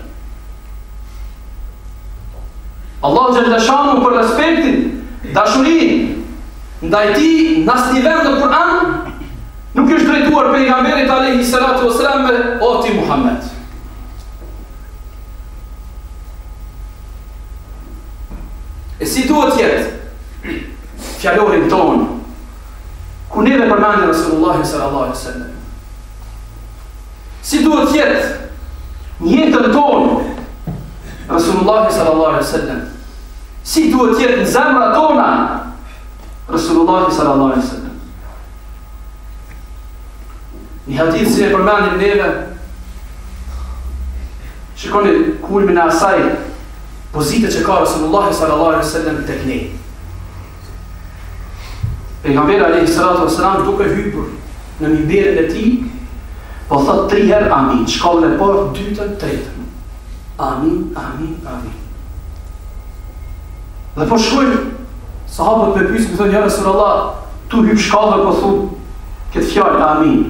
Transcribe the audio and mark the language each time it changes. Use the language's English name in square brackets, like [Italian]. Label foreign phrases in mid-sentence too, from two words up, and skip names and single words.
[Albanian] Allahu [Arabic] جل شأنه [Albanian] për respektin, dashurinë ndaj tij në asnjë vend në Kur'an nuk është drejtuar pejgamberit [Arabic] عليه الصلاة والسلام [Albanian] me o ti Muhammed. si duhet jetë fjalorin tonë, ku neve përmendin Rasulullahi [Arabic] صلى الله عليه وسلم. [Albanian] Si duhet jetë jetën tonë Rasulullahi [Arabic] صلى الله عليه وسلم. [Albanian] Si duhet jetë në zemra tona Rasulullahi [Arabic] صلى الله عليه وسلم. [Albanian] Një hadith si e përmendim neve, shikoni kulmin e asaj pozite që ka Rasulullahi [Arabic] صلى الله عليه وسلم [Albanian] tek ne. Pejgamberi [Arabic] عليه الصلاة والسلام [Albanian] duke hyrë në minberin e tij, po thot 3 herë amin, shkallën e parë, dytën, tretën. Amin, amin, amin. Dhe po shkojnë sahabët me pyesë, më thonë [Arabic] يا رسول الله, [Albanian] tu hyp shkallën po thu këtë fjalë amin.